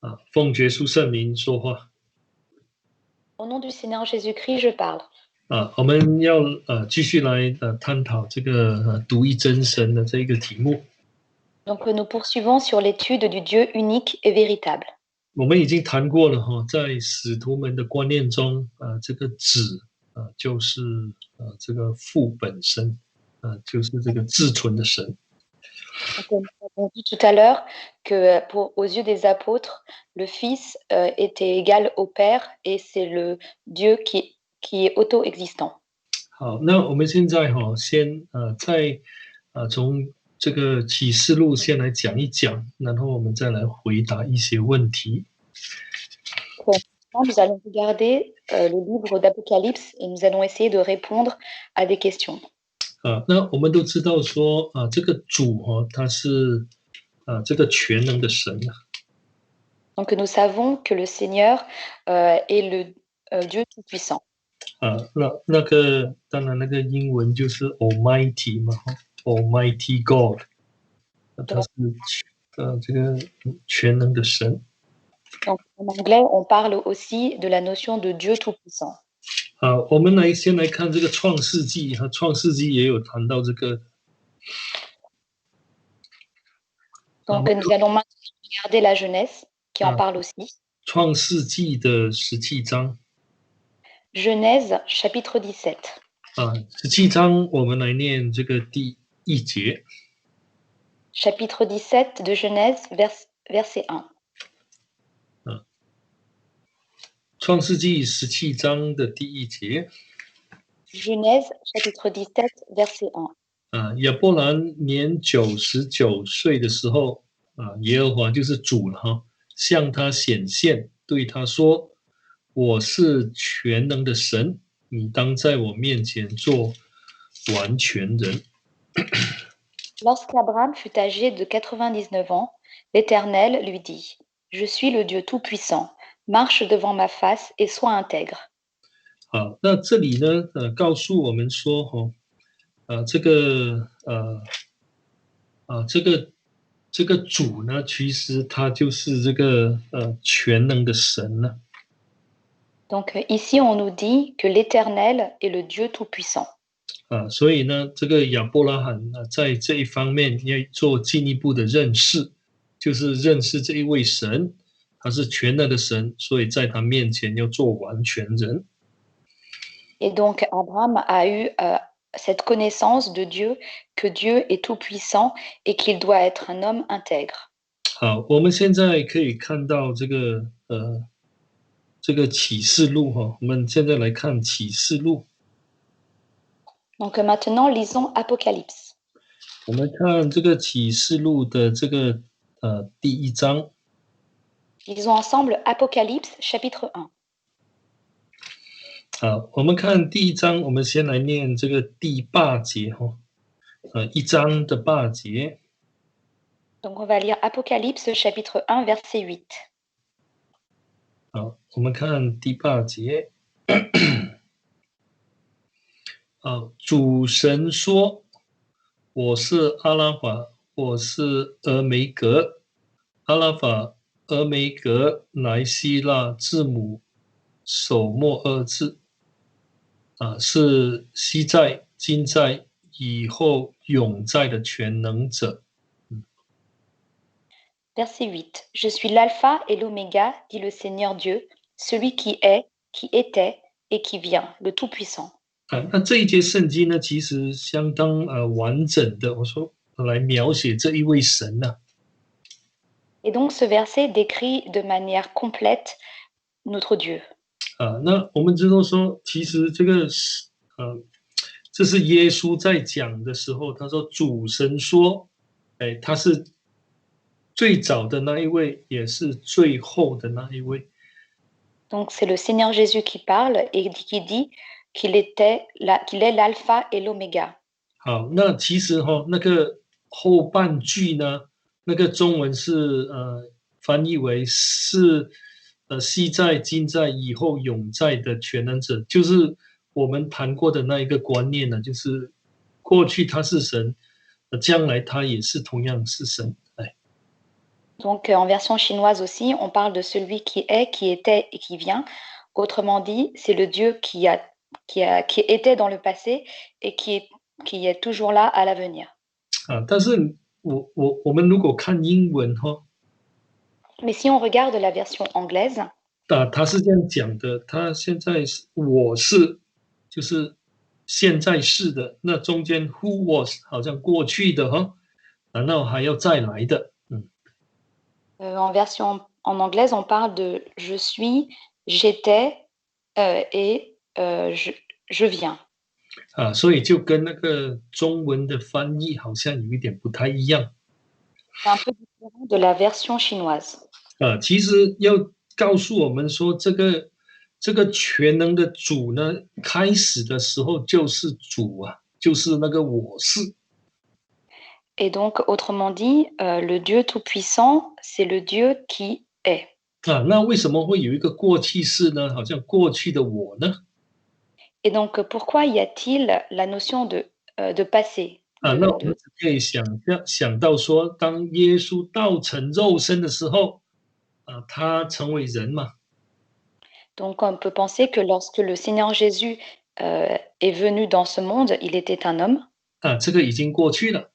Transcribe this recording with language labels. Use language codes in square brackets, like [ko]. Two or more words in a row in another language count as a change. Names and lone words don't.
[zh] 奉耶稣圣名说话。 [fr] Au nom du Seigneur Jésus-Christ, je parle. [zh] 我们要继续来探讨这个独一真神的这个题目。 [fr] Donc nous poursuivons sur l'étude du Dieu unique et véritable. [zh] 我们已经谈过了在使徒们的观念中，这个子就是这个父本身，就是这个至纯的神。 [fr] Donc, nous avons dit tout à l'heure que aux yeux des apôtres, le Fils était égal au Père et c'est le Dieu qui est auto-existant. [zh] 好，那我们现在先再从这个启示录先来讲一讲，然后我们再来回答一些问题。 [fr] Nous allons regarder le livre d'Apocalypse et nous allons essayer de répondre à des questions. [zh] 那我们都知道说这个主他是这个全能的神。 [fr] Donc nous savons que le Seigneur est le Dieu tout-puissant. [zh] 那个当然那个英文就是 Almighty 嘛， [en] Almighty God， [zh] 他是这个全能的神。 [fr] Donc en anglais, on parle aussi de la notion de Dieu tout-puissant. [zh] 我们先来看这个创世纪，创世纪也有谈到这个。 [fr] Donc nous allons maintenant regarder la Genèse qui en parle aussi. [zh] 创世纪的17章。 [fr] Genèse chapitre 17. [zh] 17 章我们来念这个第1节。 [fr] Chapitre 17 de Genèse, verset 1. [zh] 创世纪17章的第1节。 [fr] Genèse chapitre 17 verset 1. [zh] 亚伯兰年99岁的时候，耶和华就是主了向他显现，对他说：“我是全能的神，你当在我面前做完全人。” [fr] Lorsqu'Abraham fut âgé de 99 ans, l'Éternel lui dit: Je suis le Dieu tout-puissant, marche devant ma face et sois intègre. [zh] 好，那这里呢，告诉我们说这个这个主呢，其实他就是这个全能的神呢。 [fr] Donc ici, on nous dit que l'Éternel est le Dieu tout-puissant. [zh] 所以呢，这个亚伯拉罕在这一方面要做进一步的认识，就是认识这一位神，他是全能的神，所以在他面前要做完全人。 [fr] Et donc Abraham a eu cette connaissance de Dieu, que Dieu est tout-puissant et qu'il doit être un homme intègre. [zh] 好，我们现在可以看到这个启示录我们现在来看启示录。 [fr] Donc maintenant, lisons Apocalypse. [zh] 我们看这个启示录的这个第1章。 [fr] Lisons ensemble Apocalypse chapitre 1. [zh] 好，我们看第1章，我们先来念这个第8节1章的8节。 [fr] Donc on va lire Apocalypse chapitre 1 verset 8. [zh] 好，我们看第8节。主神说：“我是阿拉法，我是俄梅格。阿拉法、俄梅格乃希腊字母首末2字，是昔在、今在、以后永在的全能者。” [fr] Verset 8. Je suis l'alpha et l'oméga, dit le Seigneur Dieu, celui qui est, qui était et qui vient, le Tout-Puissant. [zh] 那这一节圣经呢，其实相当完整的，我说来描写这一位神呢。 [fr] Et donc ce verset décrit de manière complète notre Dieu. [zh] 那我们知道说，其实这个这是耶稣在讲的时候，他说主神说，他是最早的那一位，也是最后的那一位。 [fr] Donc c'est le Seigneur Jésus qui parle et qui dit qu'il est l'alpha et l'oméga. [zh] 好，那其实那个后半句呢，那个中文是翻译为是昔在、今在、以后永在的全能者，就是我们谈过的那一个观念呢，就是过去他是神，将来他也是同样是神。 [fr] Donc, en version chinoise aussi, on parle de celui qui est, qui était et qui vient. Autrement dit, c'est le Dieu qui était dans le passé et qui est toujours là à l'avenir. [zh] 但是我们如果看英文哈， [fr] Mais si on regarde la version anglaise, [zh] 他是这样讲的，他现在是我是就是现在式的，那中间 [en] who was [zh] 好像过去的哈，然后还要再来的， [fr] en anglaise, on parle de je suis, j'étais et je viens. [zh] 所以就跟那个中文的翻译好像有一点不太一样。 [fr] C'est un peu différent de la version chinoise. [zh] 其实要告诉我们说，这个全能的主呢，开始的时候就是主啊，就是那个我是。 [fr] Et donc, autrement dit, le Dieu Tout-Puissant, c'est le Dieu qui est. [zh] 那为什么会有一个过去式呢？好像过去的我呢？ [fr] Et donc, pourquoi y a-t-il la notion de passé [zh] 那我们可以想到说，当耶稣道成肉身的时候，他成为人嘛。 [fr] Donc, on peut penser que lorsque le Seigneur Jésus est venu dans ce monde, il était un homme. [zh] 这个已经过去了。